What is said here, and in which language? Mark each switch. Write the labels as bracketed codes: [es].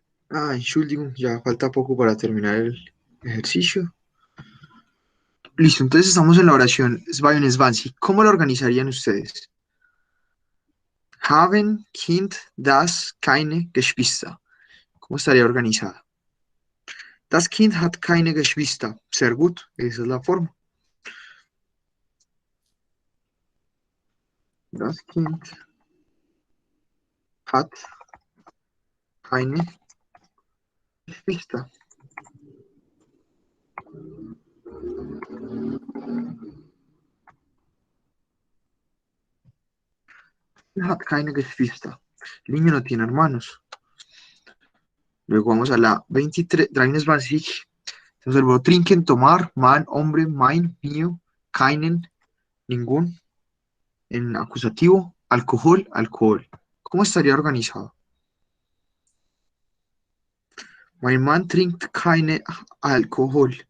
[es] Ah, Entschuldigung, ya falta poco para terminar el ejercicio. Listo, entonces estamos en la oración 22. ¿Cómo la organizarían ustedes? [de] Haben Kind das keine Geschwister. [es] ¿Cómo estaría organizada? [de] Das Kind hat keine Geschwister. Sehr gut, [es] esa es la forma. [de] Das Kind hat keine Geschwister. Hat keine Geschwister. [es] El niño no tiene hermanos. Luego vamos a la 23. 23. Tenemos el verbo trinken, tomar, man, hombre, mein, mío, keinen, ningún. En acusativo, alcohol, alcohol. ¿Cómo estaría organizado? [de] Mein Mann trinkt keine Alkohol.